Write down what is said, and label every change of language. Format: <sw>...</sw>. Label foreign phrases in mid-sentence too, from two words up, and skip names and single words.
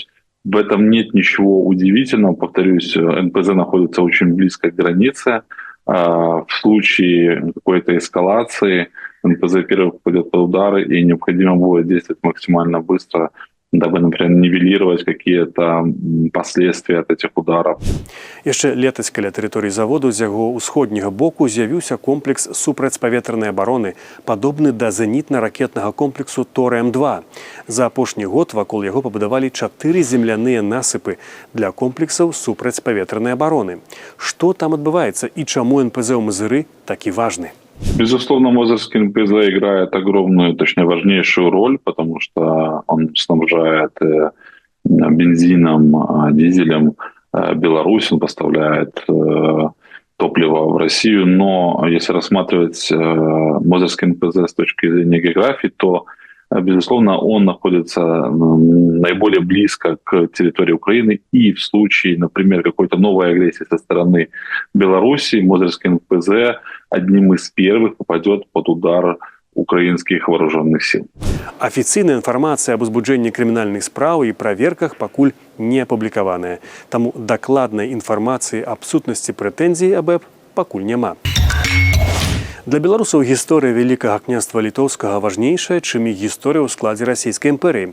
<ru>В этом нет ничего удивительного. Повторюсь, НПЗ находится очень близко к границе. В случае какой-то эскалации НПЗ первый попадет под удары, и необходимо будет действовать максимально быстро, дабы, например, нивелировать какие-то последствия от этих ударов.</ru> <be>Яшчэ летась каля тэрыторыі заводу з яго ўсходняга боку з'явіўся комплекс супрацьпаветранай абароны, падобны да зенітна-ракетнага комплексу «Торем-2». За апошні год вакол яго пабудавалі 4 земляныя насыпы для комплексаў супрацьпаветранай абароны. Што там адбываецца і чаму НПЗ ў Мазыры такі важны?</be> <ru>Безусловно, Мозырский НПЗ играет огромную, точнее, важнейшую роль, потому что он снабжает бензином, дизелем Беларусь, он поставляет топливо в Россию. Но если рассматривать Мозырский НПЗ с точки зрения географии, то, безусловно, он находится наиболее близко к территории Украины. И в случае, например, какой-то новой агрессии со стороны Беларуси, Мозырский НПЗ одним из первых попадет под удар украинских вооруженных сил.</ru> <be>Афіцыйная інфармацыя аб узбуджэнні крымінальных спраў і праверках пакуль не апублікаваная. Таму дакладнай інфармацыі аб сутнасці прэтэнзій аб ЭП пакуль няма. Для беларусаў гісторыя Вялікага княства літоўскага важнейшая, чым і гісторыя ў складзе расійскай імперыі.</be>